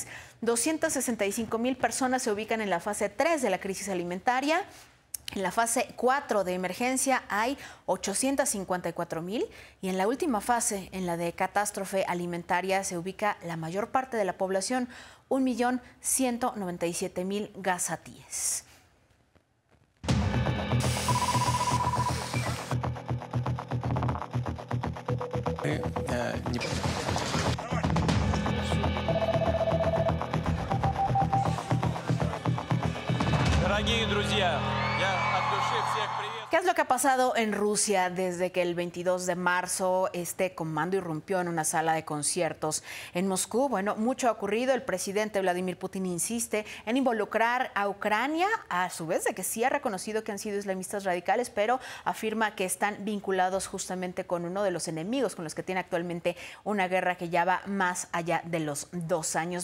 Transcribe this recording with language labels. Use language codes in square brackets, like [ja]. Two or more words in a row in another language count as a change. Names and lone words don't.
[es] 265,000 personas se ubican en la fase 3 de la crisis alimentaria. En la fase 4 de emergencia hay 854,000 y en la última fase, en la de catástrofe alimentaria, se ubica la mayor parte de la población, 1.197.000 gazatíes. [ru] Дорогие друзья, я от души всех приветствую. [es] ¿Qué es lo que ha pasado en Rusia desde que el 22 de marzo este comando irrumpió en una sala de conciertos en Moscú? Bueno, mucho ha ocurrido. El presidente Vladimir Putin insiste en involucrar a Ucrania, a su vez de que sí ha reconocido que han sido islamistas radicales, pero afirma que están vinculados justamente con uno de los enemigos con los que tiene actualmente una guerra que ya va más allá de los 2 años.